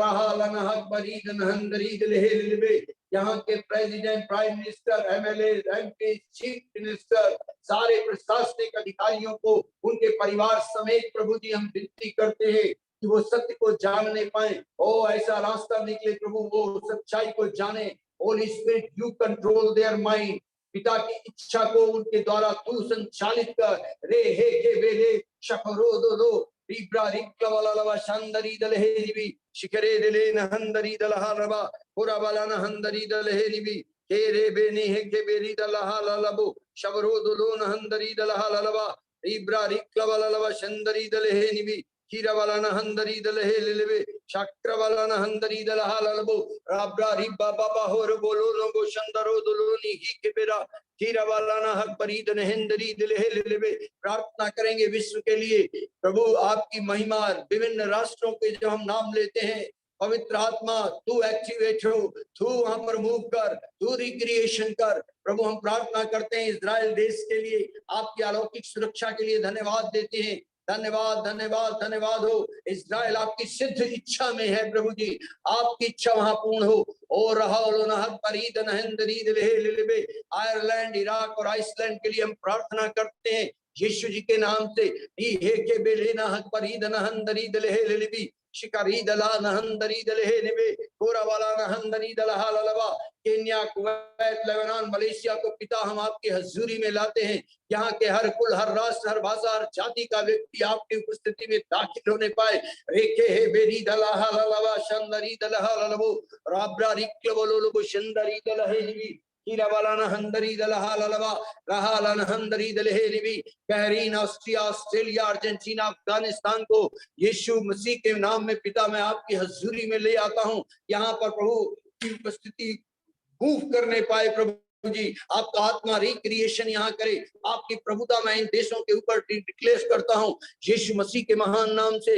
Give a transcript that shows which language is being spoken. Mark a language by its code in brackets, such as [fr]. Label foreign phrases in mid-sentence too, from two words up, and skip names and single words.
[hi] यहाँ के प्रेसिडेंट, [en] Prime Minister, [hi] एमएलए, एमपी, [en] Chief Minister, [hi] सारे प्रशासनिक अधिकारियों को उनके परिवार समेत प्रभु जी हम विनती करते हैं कि वो सत्य को जानने पाए। ओ ऐसा रास्ता निकले प्रभु, वो सच्चाई को जाने। [en] Holy Spirit, you control their mind, [hi] पिता की इच्छा को उनके द्वारा तू संचालित कर। रे हे के बेरे शफरो दो लो रिब्रा रिक्का वाला लवा शांदरी दल हे निबी शिखरे दले नहंदरी दल हारबा पूरा वाला नहंदरी दल हे निबी के रे बेनी हे के बेरी दल हालबो शबरो दो लो नहंदरी दल हालबा रिब्रा रिक्का वाला लवा शांदरी दल हे निबी कीरा वाला नहंदरी दल हे लेवे चक्र वाला नहंदरी दल हालबो राब्रा रिब्बा बाबा होर बोलो लो शंदरो दलो नी के बेरा कीरा वाला ना हक परीद नहंदरी दल हे लेवे। प्रार्थना करेंगे विश्व के लिए प्रभु आपकी महिमा विभिन्न राष्ट्रों के जो हम नाम लेते हैं पवित्र आत्मा तू एक्टिवेट हो, तू वहां पर मूव कर, तू रिक्रिएशन कर। प्रभु हम प्रार्थना करते हैं इजराइल देश के लिए आपकी अलौकिक सुरक्षा के लिए धन्यवाद देते हैं। धन्यवाद धन्यवाद धन्यवाद हो। इजराइल आपकी सिद्ध इच्छा में है प्रभु जी, आपकी इच्छा वहां पूर्ण हो। और आयरलैंड इराक और आइसलैंड के लिए हम प्रार्थना करते हैं यीशु जी के नाम से। शिकारी दला नहंदरी दलहे निबे कोरा वाला नहंदरी दलहा ललवा केन्या कुवैत लेबनान मलेशिया को पिता हम आपकी हजूरी में लाते हैं। यहाँ के हर कुल हर राष्ट्र हर भाषा हर जाति का व्यक्ति आपकी उपस्थिति में दाखिल होने पाए। रेखे हे बेरी दलहा ललवा शंदरी दलहा ललवो राब्रा रिक्लवलो शंदरी दलहे निबी कीरा वाला नहंदरी दलहा ललवा रहा नहंदरी दलहे निबी बहरीन ऑस्ट्रिया ऑस्ट्रेलिया अर्जेंटीना अफगानिस्तान को यीशु मसीह के नाम में पिता मैं आपकी हजूरी में ले आता हूँ। यहाँ पर प्रभु की उपस्थिति मूव करने पाए प्रभु जी, आपका आत्मा रिक्रिएशन यहाँ करे। आपकी प्रभुता मैं इन देशों के ऊपर डिक्लेयर करता हूँ यीशु मसीह के महान नाम से।